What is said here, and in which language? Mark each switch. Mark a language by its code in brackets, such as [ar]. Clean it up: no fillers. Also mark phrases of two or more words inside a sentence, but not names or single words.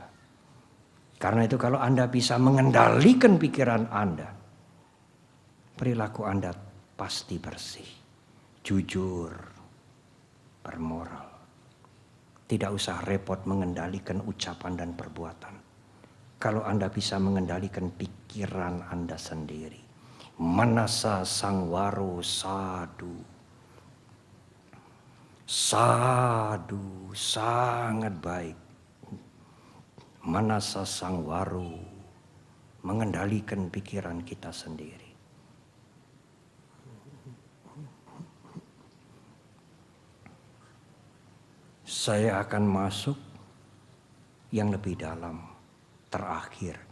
[id] Karena itu kalau Anda bisa mengendalikan pikiran Anda, perilaku Anda pasti bersih, jujur, bermoral. Tidak usah repot mengendalikan ucapan dan perbuatan. Kalau Anda bisa mengendalikan pikiran Anda sendiri. [pi] Manasa sangwaro sadu. [id] Sadu, sangat baik. [pi] Manasa sangwaro, [id] mengendalikan pikiran kita sendiri. Saya akan masuk yang lebih dalam, terakhir.